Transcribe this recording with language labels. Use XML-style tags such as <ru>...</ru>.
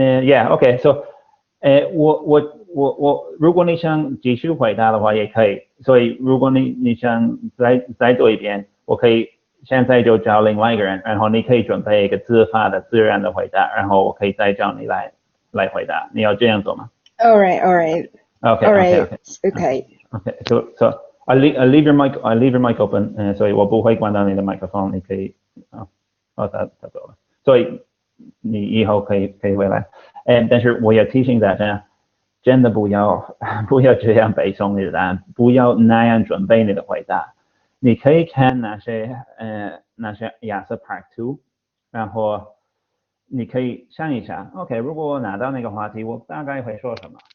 <en>Yeah, okay, so</en> <zh>我如果你想继续回答的话也可以，所以如果你想再做一遍，我可以现在就找另外一个人，然后你可以准备一个自发的自然的回答，然后我可以再找你来回答，你要这样做吗？</zh> <en>All right. Okay. So I'll leave your mic open.</en> <zh>所以我不会关到你的麦克风，你可以他走了，所以你以后可以回来。但是我要提醒大家，真的不要这样背诵你的答案，不要那样准备你的回答。你可以看那些雅思 Part 2，然后你可以想一下 ，OK， 如果我拿到那个话题，我大概会说什么？</zh>